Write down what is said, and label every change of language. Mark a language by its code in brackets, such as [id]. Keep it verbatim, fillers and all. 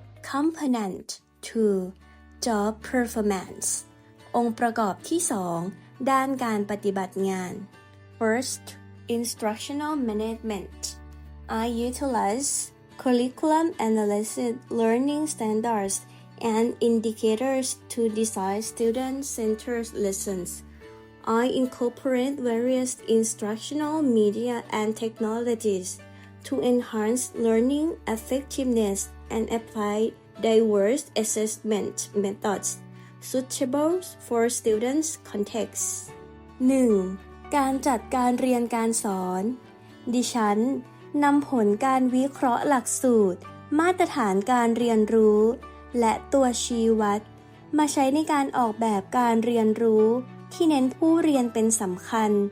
[en] Component สองJob Performance [th] องค์ประกอบที่สองด้านการปฏิบัติงาน [en] First, Instructional Management I utilize curriculum analysis learning standards and indicators to design student-centered lessons. I incorporate various instructional media and technologies to enhance learning effectiveness and apply diverse assessment methods suitable for students' context. [th] หนึ่ง. การจัดการเรียนการสอนดิฉันนำผลการวิเคราะห์หลักสูตรมาตรฐานการเรียนรู้และตัวชี้วัดมาใช้ในการออกแบบการเรียนรู้ที่เน้นผู้เรียนเป็นสำคัญ